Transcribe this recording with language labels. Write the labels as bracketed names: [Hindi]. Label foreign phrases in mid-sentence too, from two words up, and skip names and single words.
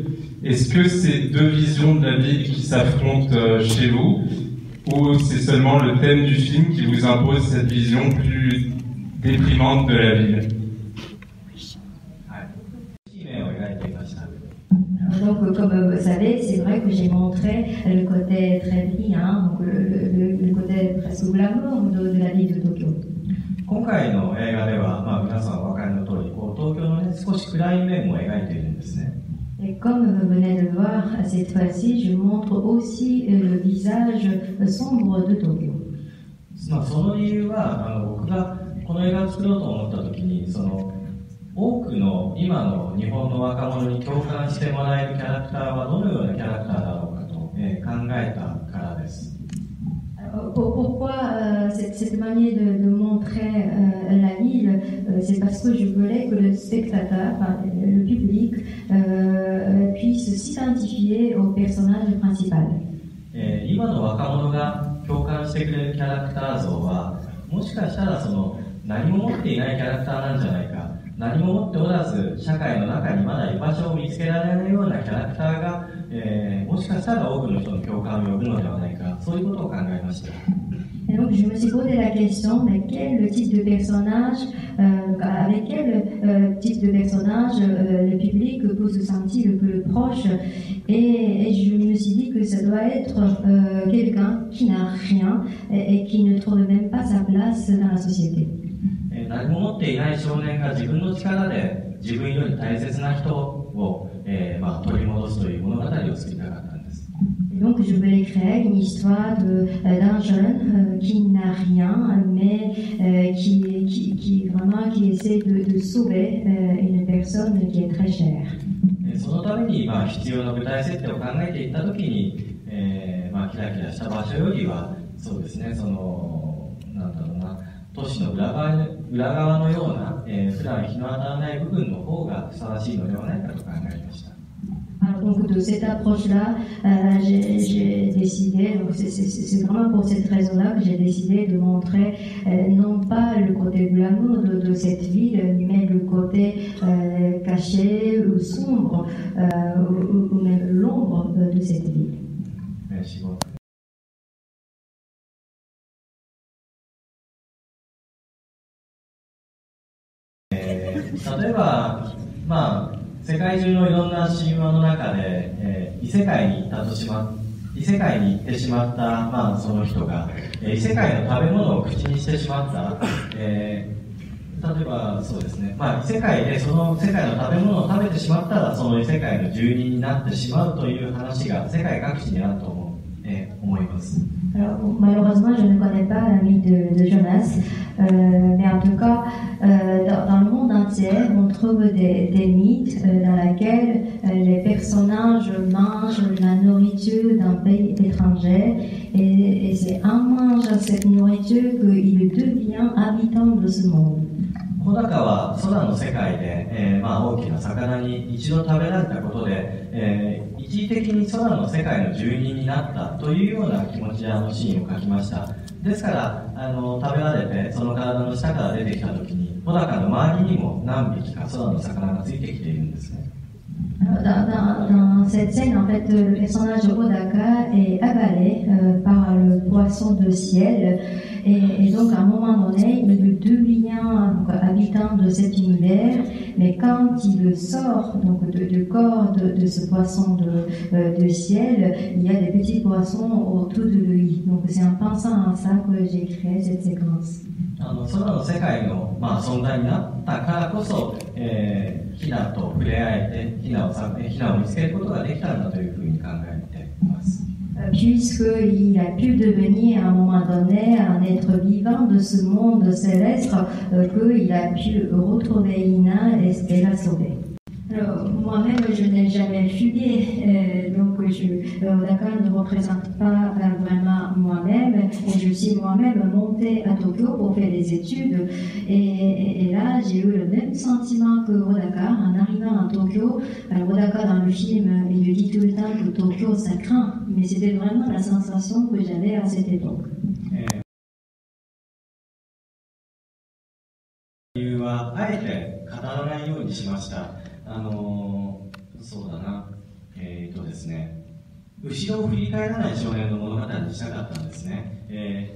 [French] Est-ce que c'est deux visions de la ville qui s'affrontent chez vous, ou c'est seulement le thème du film qui vous impose cette vision plus déprimante de la ville? Donc, comme vous savez, c'est vrai que j'ai montré le côté très brillant, donc le côté presque glamour de la ville de Tokyo. [Japanese] 今回の映画では、皆さんお分かりの通り、東京のね、少し暗い面も描いているんですね。 [French] Et comme vous venez de le voir, cette fois-ci, je montre aussi le visage sombre de Tokyo. [Japanese] その理由は、僕がこの映画を作ろうと思った時に、多くの今の日本の若者に共感してもらえるキャラクターはどのようなキャラクターだろうかと、考えたからです。 [French] Pourquoi cette manière de montrer la ville? C'est parce que je voulais que le spectateur, le public, puisse s'identifier au personnage principal. [Japanese] 今の若者が共感してくれるキャラクター像は、もしかしたら何も持っていないキャラクターなんじゃないか、何も持っておらず社会の中にまだ居場所を見つけられないようなキャラクターが、もしかしたら多くの人の共感を呼ぶのではないか、そういうことを考えました。 [French] Et donc je me suis posé la question de quel type de personnage, avec quel type de personnage le public peut se sentir le plus proche, et je me suis dit que ça doit être quelqu'un qui n'a rien et qui ne trouve même pas sa place dans la société. [Japanese] 何も持っていない少年が自分の力で自分より大切な人を、取り戻すという物語を作りたかったんです。 [French] Donc je voulais créer une histoire d'un jeune qui n'a rien, mais qui vraiment qui essaie de sauver une personne qui est très chère. [Japanese] そのために必要な具体設定を考えていったときに、キラキラした場所よりはそうですね、なんだろうな、都市の裏側のような、普段日の当たらない部分の方がふさわしいのではないかと考えました。 [French] Alors, donc de cette approche-là, j'ai décidé, donc c'est vraiment pour cette raison-là que j'ai décidé de montrer non pas le côté glamour de cette ville, mais le côté caché ou sombre, ou même l'ombre de cette ville. Merci beaucoup. [Japanese] 例えば、世界中のいろんな神話の中で、異世界に行ってしまった、その人が、異世界の食べ物を口にしてしまった、例えばそうですね、異世界でその世界の食べ物を食べてしまったらその異世界の住人になってしまうという話が世界各地にあると思います。 [French] Alors, malheureusement, je ne connais pas la vie de Jonas, mais en tout cas, dans le monde entier, on trouve des mythes dans lesquels les personnages mangent la nourriture d'un pays étranger, et c'est en mangeant cette nourriture qu'il devient habitant de ce monde. [Japanese] 穂高は空の世界で、大きな魚に一度食べられたことで、一時的に空の世界の住人になったというような気持ちやシーンを描きました。ですから食べられてその体の下から出てきた時に穂高の周りにも何匹か空の魚がついてきているんですね。 [French] Dans cette scène, en fait, le personnage Hodaka est avalé par le poisson de ciel, et donc à un moment donné, il devient habitant de cet univers, mais quand il sort donc du corps de ce poisson de ciel, il y a des petits poissons autour de lui. Donc c'est en pensant à ça que j'ai créé cette séquence. [Japanese] 空の世界の、存在になったからこそ、ヒナと触れ合えてヒナを見つけることができたんだというふうに考えています。 [French] Puisqu'il a pu devenir à un moment donné un être vivant de ce monde céleste, qu'il a pu retrouver Ina et la sauver. Alors, moi-même, je n'ai jamais fugué, donc Hodaka ne représente pas vraiment moi-même, et je suis moi-même montée à Tokyo pour faire des études, et là j'ai eu le même sentiment que Hodaka en arrivant à Tokyo. Alors Hodaka dans le film, il dit tout le temps que Tokyo ça craint, mais c'était vraiment la sensation que j'avais à cette époque. [Japanese] 理由はあえて語らないようにしました。そうだな、ですね、後ろを振り返らない少年の物語にしたかったんですね。